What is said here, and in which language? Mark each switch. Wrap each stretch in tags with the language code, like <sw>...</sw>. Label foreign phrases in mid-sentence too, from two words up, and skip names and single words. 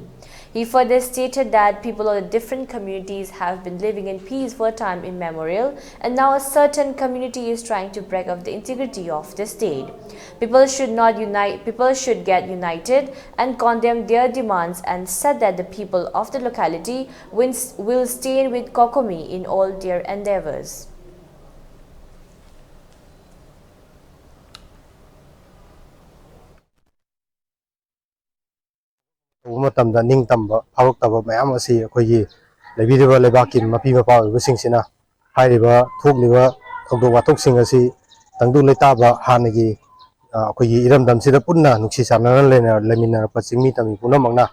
<en>He further stated that people of the different communities have been living in peace for time immemorial, and now a certain community is trying to break up the integrity of the state. People should get united and condemn their demands, and said that the people of the locality will stay with Kokomi in all their endeavors.</en> <mni>Matamda ningtamba phawktaba mayam asi akhoi leibiriba lebaki mapi mapa oibasingsina hairiba thokliba thokdok wathok sing asi tangdu leitaba hanagi akhoi iramdamsida punna nuksi sanana lemina pachingmi tami punamangna</mni>